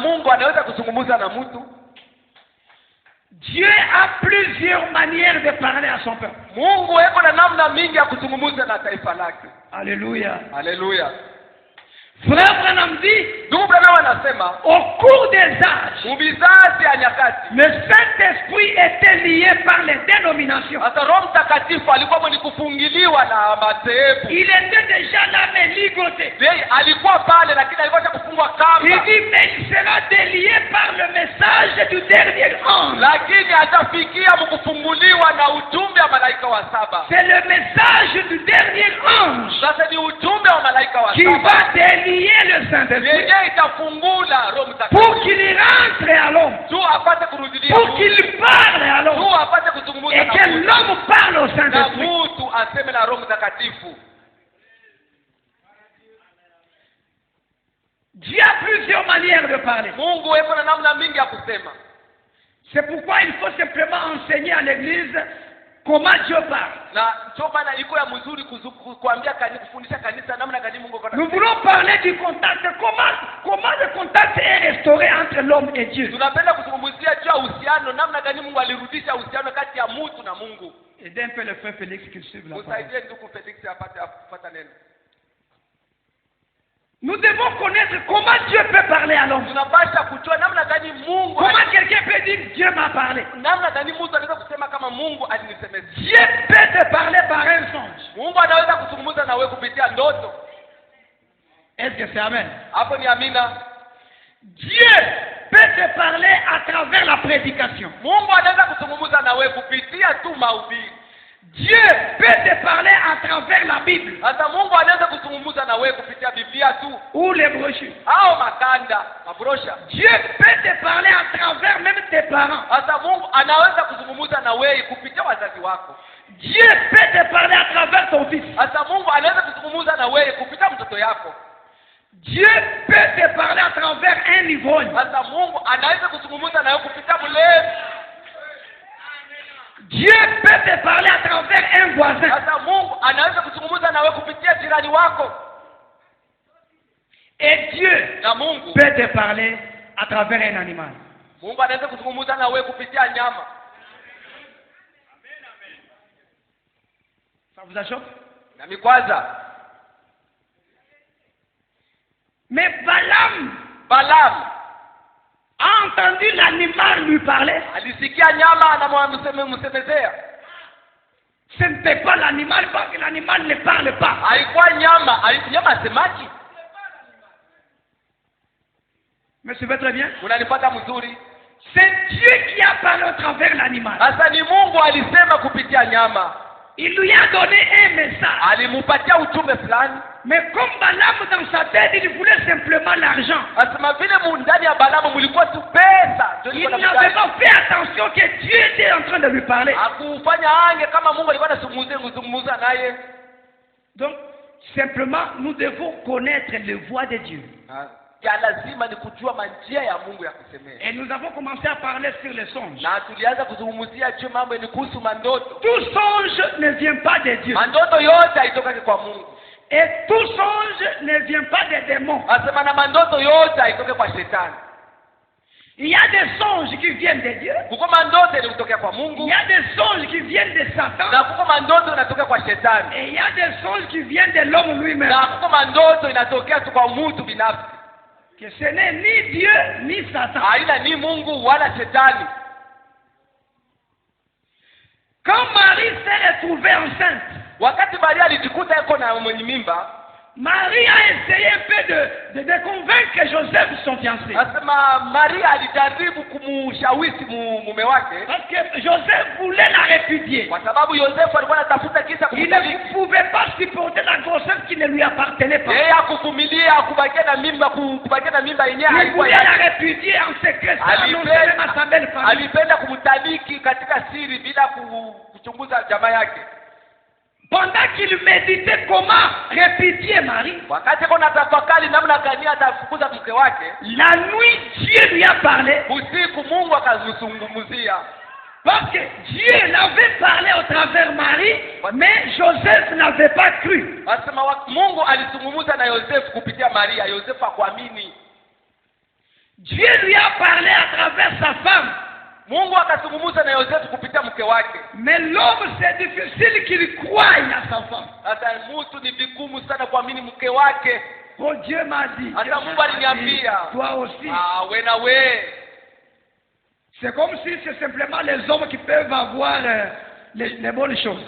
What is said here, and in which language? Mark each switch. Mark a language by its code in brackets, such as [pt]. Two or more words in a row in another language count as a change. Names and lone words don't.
[fr] Dieu a plusieurs manières de parler à son peuple. Alléluia. Frère Branham dit, au cours des âges, nyakati. Le Saint-Esprit était lié par les dénominations. [sw] Sasa Roho Mtakatifu alikuwa mwenye kufungiliwa na madhehebu. [fr] Il était déjà là mais ligoté. [sw] Yeye alikuwa pale lakini alikuwa kufungwa kamba. [fr] Il dit mais il sera délié par le message du dernier ange. [sw] Lakini atafikia mkufunguliwa na ujumbe wa malaika wa saba. [fr] C'est le message du dernier ange. [sw] Sasa ni ujumbe wa malaika wa qui saba [fr] va délier le Saint-Esprit [sw] yeye itafungula Roho Mtakatifu [fr] pour qu'il rentre à l'homme, [sw] tu apate kurudilia [fr] pour qu'il parle à tu l'homme [sw] apate kuzungumza [fr] et que l'homme parle au na Saint-Esprit. [sw] mtu aseme na Roho Mtakatifu. [fr] Dieu a plusieurs manières de parler. [sw] Mungu yuko na namna mingi ya kusema. [fr] C'est pourquoi il faut simplement enseigner à l'église comment Dieu parle. [sw] Na ndio maana iko ya mzuri kuambia kanisa, kufundisha kanisa namna gani Mungu anataka. [fr] Nous voulons parler du contact. Comment le contact est restauré entre l'homme et Dieu. [sw] Tunapenda kuzungumzia juu ya uhusiano, namna gani Mungu alirudisha uhusiano kati ya mtu na Mungu. [fr] Aidez un peu le frère Félix qu'il suive la parole. [sw] Usaidie ndugu Felix apate kufuata neno. [fr] Nous devons connaître comment Dieu peut parler à l'homme. [sw] Tunapaswa kujua namna gani Mungu [fr] Comment quelqu'un peut dire Dieu m'a parlé. [sw] namna gani mtu anaweza kusema kama Mungu alinisemeza. [fr] Dieu peut te parler par un songe. [sw] Mungu anaweza kuzungumza na wewe kupitia ndoto. [fr] Est-ce que c'est amen? [sw] Hapo ni amina. [fr] Dieu peut te parler à travers la prédication. [sw] Mungu anaweza kuzungumza na wewe kupitia tu mahubiri. [fr] Dieu peut te parler à travers la Bible [sw] Sasa Mungu anaweza kuzungumza na wewe kupitia Biblia tu [fr] ou les brochures. [sw] au makanda, mabrosha. [fr] Dieu peut te parler à travers même tes parents. [sw] Sasa Mungu anaweza kuzungumza na wewe kupitia wazazi wako. [fr] Dieu peut te parler à travers ton fils. [sw] Sasa Mungu anaweza kuzungumza na wewe kupitia mtoto yako. [fr] Dieu peut te parler à travers un ivrogne. [sw] Sasa Mungu anaweza kuzungumza na wewe kupitia mlevi. [fr] Dieu peut te parler à travers un voisin. [sw] Sasa Mungu anaweza kuzungumza na wewe kupitia jirani wako. [fr] Et Dieu [sw] Na Mungu [fr] peut te parler à travers un animal. [sw] Mungu anaweza kuzungumza na wewe kupitia nyama. [fr] Ça vous achoppe? [sw] Na mikwaza. [fr] Mais Balaam a entendu l'animal lui parler. [sw] Alisikia nyama anamsemezea. [fr] Ce n'était pas l'animal parce que l'animal ne parle pas. [sw] Haikuwa nyama, nyama semaji. [fr] Mais c'est très bien. [sw] Unanipata mzuri? [fr] C'est Dieu qui a parlé au travers l'animal. [sw] Sasa ni Mungu alisema kupitia nyama. [fr] Il lui a donné un message. [sw] Alimupatia ujumbe fulani. [fr] Mais comme Balaam dans sa tête, il voulait simplement l'argent. [sw] Asema vile ndani ya Balaamu mlikuwa tu pesa. [fr] Il n'avait pas fait attention que Dieu était en train de lui parler. [sw] Hakufanya ange kama Mungu alikuwa anazungumza naye. [fr] Donc, simplement, nous devons connaître les voies de Dieu. [sw] Ya lazima ni kujua manjia ya Mungu ya kusemea. [fr] Et nous avons commencé à parler sur les songes. [sw] Na tulianza kuzungumzia juu mambo ni kuhusu mandoto. [fr] Tout songe ne vient pas de Dieu. [sw] Mandoto yote haitoki kwa Mungu. [fr] Et tout songe ne vient pas des démons. [sw] Asema na mandoto yote haitoki kwa shetani. [fr] Il y a des songes qui viennent de Dieu. [sw] Kuko mandoto yanatokea kwa Mungu. [fr] Il y a des songes qui viennent de Satan. [sw] Na kuko mandoto yanatokea kwa shetani. [fr] Et il y a des songes qui viennent de l'homme lui-même. [sw] Na kuko mandoto inatokea tu kwa mtu binafsi. [fr] Que ce n'est ni Dieu ni Satan. [sw] Haina ni Mungu wala shetani. [fr] Quand Marie s'est retrouvée enceinte, [sw] wakati Maria alijikuta yuko na mwenye mimba, [fr] Marie a essayé un peu de convaincre Joseph, son fiancé. [sw] Asema Maria alijaribu kumshawishi mume wake. [fr] Parce que Joseph voulait la répudier. [sw] Kwa sababu Yosefu alikuwa anatafuta kisa Il kumtaliki. [fr] ne pouvait pas supporter la grossesse qui ne lui appartenait pas. [sw] Yeye hakuvumilia kubakia na mimba yenyewe Il haikuwa voulait yake. [fr] la répudier en secret, sans annoncer même à sa belle famille. [sw] Alipenda kumtaliki katika siri bila kuchunguza jamaa yake. [fr] Pendant qu'il méditait comment répudier Marie, [sw] Wakati kuna tafakari namna gani atafukuza mke wake, [fr] la nuit Dieu lui a parlé. [sw] usiku Mungu akazungumzia. [fr] Parce que Dieu l'avait parlé au travers Marie, mais Joseph n'avait pas cru. [sw] Asema Mungu alizungumza na Yosefu kupitia Maria, Yosefu hakuamini. [fr] Dieu lui a parlé à travers sa femme. [sw] Mungu akazungumza na Yosefu kupitia mke wake. [fr] Mais l'homme, c'est difficile qu'il croie à sa femme. [sw] Hata mtu ni vigumu sana kuamini mke wake. [fr] Oh, Dieu m'a dit. [sw] Hata Mungu aliniambia. [fr] Toi aussi. [sw] We na we. [fr] C'est comme si c'est simplement les hommes qui peuvent avoir les bonnes choses.